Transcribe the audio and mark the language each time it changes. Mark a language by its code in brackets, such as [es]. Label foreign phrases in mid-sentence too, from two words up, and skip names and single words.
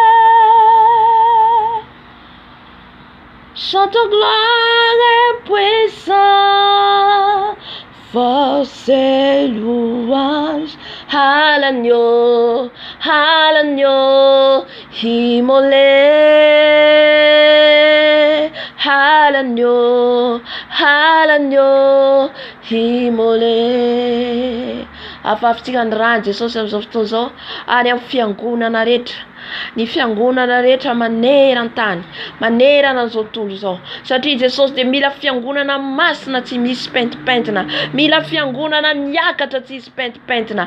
[fr] chante gloire et puissance, force et louange à l'agneau immolé, à l'agneau immolé. [mg] Afafitsika ny rano Jesosy amin'izao fotoana izao any amin'ny fiangonana rehetra. Ny fiangonana rehetra maneran-tany, manerana an'izao tontolo izao. Satria Jesosy de mila fiangonana masina tsy misy pentipentina, mila fiangonana miakatra tsy misy pentipentina.